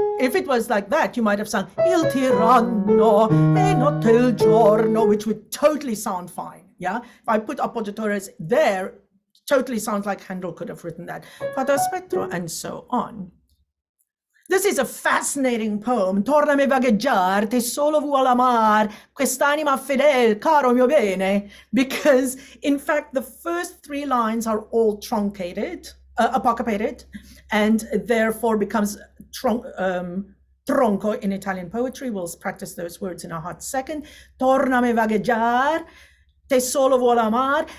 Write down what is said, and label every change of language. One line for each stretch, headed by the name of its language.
English: If it was like that, you might have sung
Italian: il tiranno e notte il giorno,
English: which would totally sound fine. Yeah, if I put appoggiaturas there, totally sounds like Handel could have written that. Fata spettro, and so on. This is a fascinating poem.
Italian: Tornami vagheggiar, te solo vuol amar, quest'anima fedel, caro mio bene.
English: Because in fact, the first three lines are all truncated, apocryphated, and therefore becomes tronco in Italian poetry. We'll practice those words in a hot second.
Italian: Tornami vagheggiar, te solo vuol amar.